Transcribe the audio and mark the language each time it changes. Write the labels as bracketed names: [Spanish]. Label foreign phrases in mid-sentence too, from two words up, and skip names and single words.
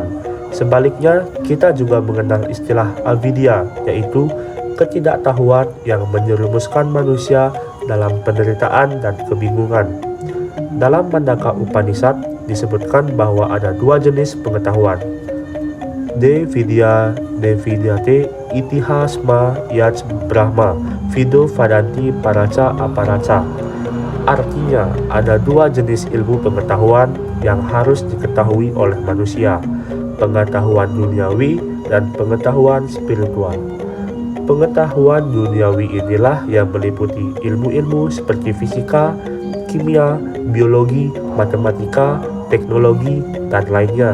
[Indonesian] Sebaliknya, kita juga mengenal istilah avidya, yaitu ketidaktahuan yang menyerumuskan manusia dalam penderitaan dan kebingungan. Dalam Mandaka Upanishad disebutkan bahwa ada dua jenis pengetahuan. [Sanskrit] द्वे विद्याते इतिहस्म यद् ब्रह्म विदो वदन्ति पराच अपराच. [Indonesian] Artinya, ada dua jenis ilmu pengetahuan yang harus diketahui oleh manusia, pengetahuan duniawi dan pengetahuan spiritual. Pengetahuan duniawi inilah yang meliputi ilmu-ilmu seperti fisika, kimia, biologi, matematika, teknologi, dan lainnya.